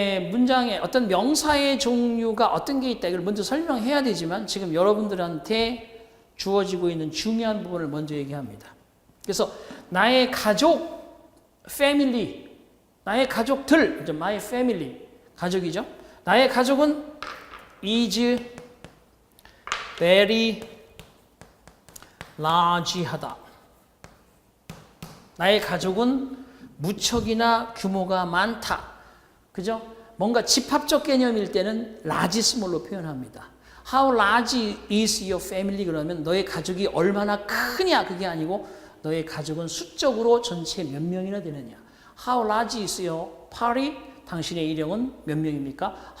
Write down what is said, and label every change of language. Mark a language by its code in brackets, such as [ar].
[ko] 문장에 어떤 명사의 종류가 어떤 게 있다. 이걸 먼저 설명해야 되지만 지금 여러분들한테 주어지고 있는 중요한 부분을 먼저 얘기합니다. 그래서 나의 가족, family, 나의 가족들, [en] my family, [ko] 가족이죠. 나의 가족은 [en] is very large [ko] 하다. 나의 가족은 무척이나 규모가 많다. 그죠? 뭔가 집합적 개념일 때는 large small로 표현합니다. [en] How large is your family? [ko] 그러면 너의 가족이 얼마나 크냐 그게 아니고 너의 가족은 수적으로 전체 몇 명이나 되느냐. [en] How large is your party? [ko] 당신의 일행은 몇 명입니까?